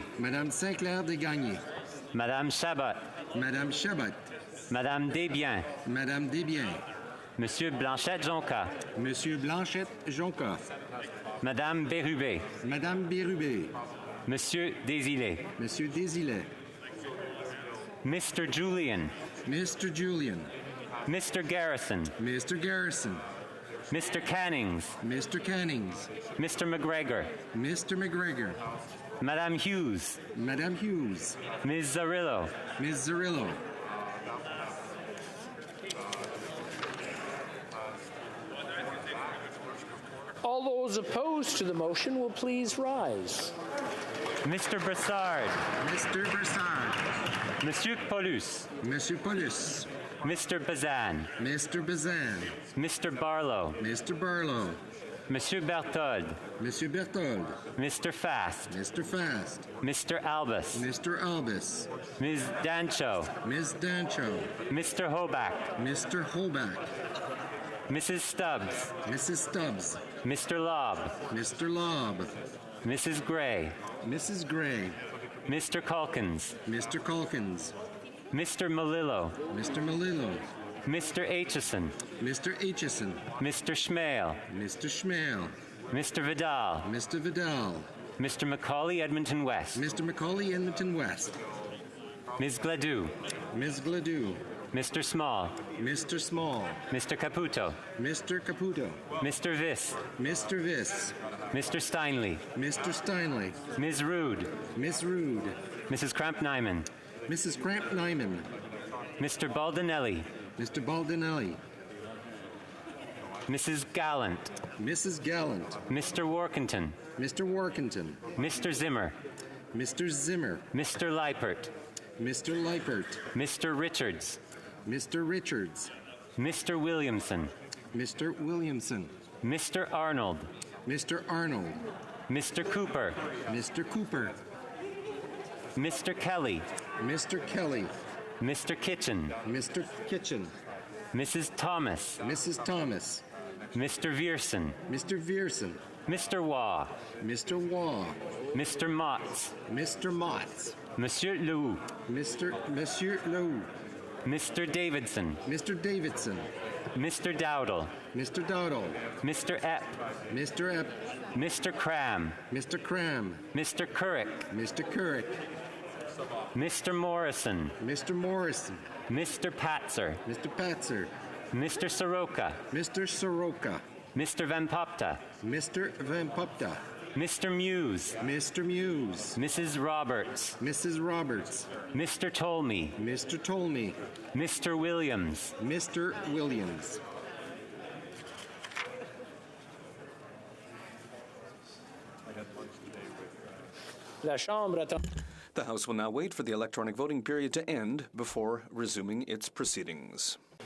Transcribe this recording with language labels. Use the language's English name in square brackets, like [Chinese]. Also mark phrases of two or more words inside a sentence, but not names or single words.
[French] Madame Sinclair Desgagnés. Madame Chabot. Madame Chabot. Madame Desbiens. Madame Desbiens. Monsieur Blanchette-Jonca. Monsieur Blanchette-Jonca. Madame Bérubé. Madame Bérubé. Monsieur Désilets. Monsieur Désilets. [English] Mr. Julian. Mr. Julian. Mr. Garrison. Mr. Garrison. Mr. Cannings. Mr. Cannings. Mr. McGregor. Mr. McGregor. [French] Madame Hughes. Madame Hughes. [English] Ms. Zarillo. Ms. Zarillo. All those opposed to the motion will please rise. Mr. Brassard. Mr. Brassard. [French] Monsieur Paulus. Monsieur Paulus. [English] Mr. Bazan. Mr. Bazan. Mr. Barlow. Mr. Barlow. [French] Monsieur Berthold. Monsieur Berthold. [English] Mr. Fast. Mr. Fast. Mr. Albus. Mr. Albus. Ms. Dancho. Ms. Dancho. Mr. Hoback. Mr. Hoback. Mrs. Stubbs. Mrs. Stubbs. Mr. Lobb. Mr. Lobb. Mrs. Gray. Mrs. Gray. Mr. Calkins. Mr. Calkins. Mr. Malillo. Mr. Malillo. Mr. Aitchison. Mr. Aitchison. Mr. Schmale. Mr. Schmale. Mr. Vidal. Mr. Vidal. Mr. Macaulay Edmonton West. Mr. Macaulay Edmonton West. Ms. Gladue. Ms. Gladue. Mr. Small. Mr. Small. Mr. Caputo. Mr. Caputo. Mr. Viss. Mr. Viss. Mr. Steinley. Mr. Steinley. Ms. Rude. Miss Rude. Mrs. Cramp-Nyman. Mrs. Cramp-Nyman. Mr. Baldinelli. Mr. Baldinelli. Mrs. Gallant. Mrs. Gallant. Mr. Workington. Mr. Workington. Mr. Zimmer. Mr. Zimmer. Mr. Leipert. Mr. Leipert. Mr. Richards. Mr. Richards. Mr. Williamson. Mr. Williamson. Mr. Arnold. Mr. Arnold. Mr. Cooper. Mr. Cooper. Mr. Kelly. Mr. Kelly. Mr. Kitchen. Mr. Kitchen. Mrs. Thomas. Mrs. Thomas. Mr. Vierson. Mr. Vierson. Mr. Waugh. Mr. Waugh. Mr. Motts. Mr. Motts. [French] Monsieur Lou. Monsieur Lou. [English] Mr. Davidson. Mr. Davidson. Mr. Dowdle. Mr. Dowdle. Mr. Epp. Mr. Epp. Mr. Cram. Mr. Cram. Mr. Currick. Mr. Currick. Mr. Morrison. Mr. Morrison. Mr. Patzer. Mr. Patzer. Mr. Soroka. Mr. Soroka. Mr. Van Popta. Mr. Van Popta. Mr. Muse. Mr. Muse. Mrs. Roberts. Mrs. Roberts. Mr. Tolmie. Mr. Tolmie. Mr. Williams. Mr. Williams. [French] La Chambre attend. [English] The House will now wait for the electronic voting period to end before resuming its proceedings.